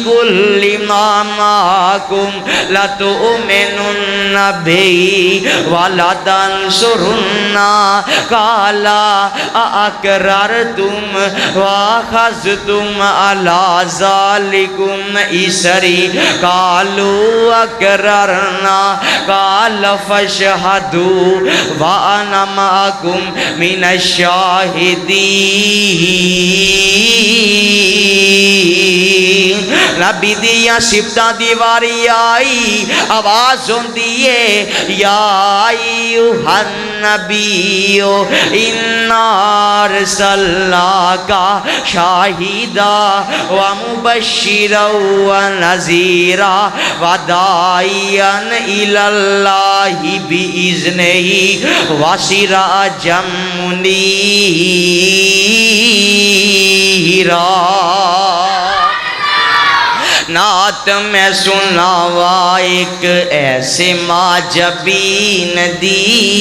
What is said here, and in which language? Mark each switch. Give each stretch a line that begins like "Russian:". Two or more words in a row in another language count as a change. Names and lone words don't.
Arabic: لِّمَا مَعَكُمْ لَتُؤْمِنُنَّ بِهِ وَلَتَنصُرُنَّهُ قَالَ أَأَقْرَرْتُمْ وَأَخَذْتُمْ عَلَى ذَلِكُمْ إِصْرِي قَالُوا أَقْرَرْنَا قَالَ فَاشْهَدُوا وَأَنَا مَعَكُمْ مِنَ الشَّاهِدِينَ
Punjabi: نبی دیاں صفتاں دی واری آئی آواز ہوندی ہے
Arabic: یا ایھا النبی انا ارسلناک شاہدا ومبشرا ونذیرا وداعیا الی اللہ باذنہ وسراجا
Punjabi: منیرا نعت میں سناوا ایک ایسے معجبین دی